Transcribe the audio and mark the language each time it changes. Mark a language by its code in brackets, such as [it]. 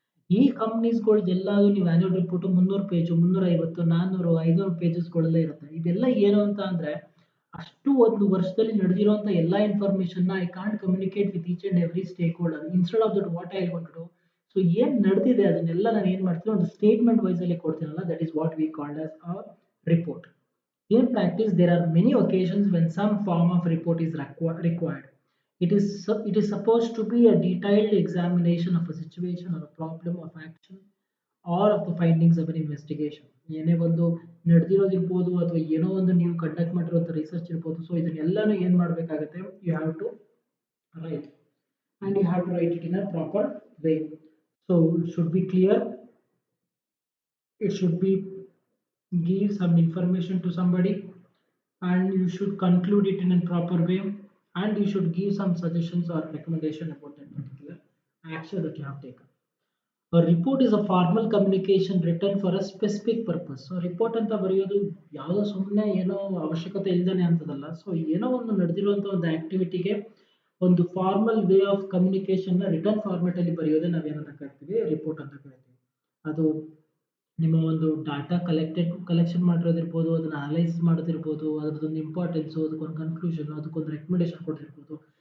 [kn] ಈ ಕಂಪ್ನೀಸ್ಗಳ್ದೆಲ್ಲೂ ನೀವು annual report 300 page, 350, 400, 500 ಪೇಜಸ್ಗಳೆಲ್ಲ ಇರುತ್ತೆ. ಇದೆಲ್ಲ ಏನು ಅಂತ ಅಂದ್ರೆ ಅಷ್ಟು ಒಂದು ವರ್ಷದಲ್ಲಿ ನಡೆದಿರುವಂಥ ಎಲ್ಲ ಇನ್ಫಾರ್ಮೇಷನ್ನ [en] I can't communicate with each and every stakeholder. Instead of that what I want to, [kn] so ಏನು ನಡೆದಿದೆ ಅದನ್ನೆಲ್ಲ ನಾನು ಏನು ಮಾಡ್ತೀನಿ, ಒಂದು statement ವೈಸಲ್ಲಿ ಕೊಡ್ತೀನಲ್ಲ, [en] That is what we called as a report. In practice, there are many occasions when some form of report is required. It is supposed to be a detailed examination of a situation or a problem of action or of the findings of an investigation. [kn] ಏನೇ ಒಂದು ನಡೆದಿರೋದಿರ್ಬೋದು ಅಥವಾ ಏನೋ ಒಂದು ನೀವು conduct ಮಾಡಿರುವಂಥ research ಇರ್ಬೋದು. So ಇದನ್ನೆಲ್ಲನೂ ಏನು ಮಾಡಬೇಕಾಗುತ್ತೆ, [en] You have to write and you have to write it in a proper way. So it should be clear, it should be give some information to somebody, and you should conclude it in a proper way, and you should give some suggestions or recommendation about that particular action that you have taken. A report is a formal communication written for a specific purpose. So [kn] report ಅಂತ ಬರೆಯೋದು ಯಾವುದೋ ಸುಮ್ಮನೆ ಏನೋ ಅವಶ್ಯಕತೆ ಇಲ್ಲದೇ ಅಂತದಲ್ಲ. So ಏನೋ ಒಂದು ನಡೆದಿರುವಂಥ ಒಂದು ಆಕ್ಟಿವಿಟಿಗೆ ಒಂದು formal way of communication return format ಅಲ್ಲಿ ಬರೆಯೋದೇ ನಾವೇನಂತ ಕರಿತೀವಿ ರಿಪೋರ್ಟ್ ಅಂತ ಕರಿತೀವಿ. ಅದು ನಿಮ್ಮ ಒಂದು ಡಾಟಾ ಕಲೆಕ್ಷನ್ ಮಾಡಿರೋದಿರ್ಬೋದು, ಅದನ್ನ ಅನಲೈಸ್ ಮಾಡೋದಿರ್ಬೋದು, ಅದ್ರದ್ದೊಂದು ಇಂಪಾರ್ಟೆನ್ಸು, ಅದಕ್ಕೊಂದು ಕನ್ಕ್ಲೂಷನ್, ಅದಕ್ಕೊಂದು ರೆಕಮೆಂಡೇಶನ್ ಕೊಟ್ಟಿರ್ಬೋದು.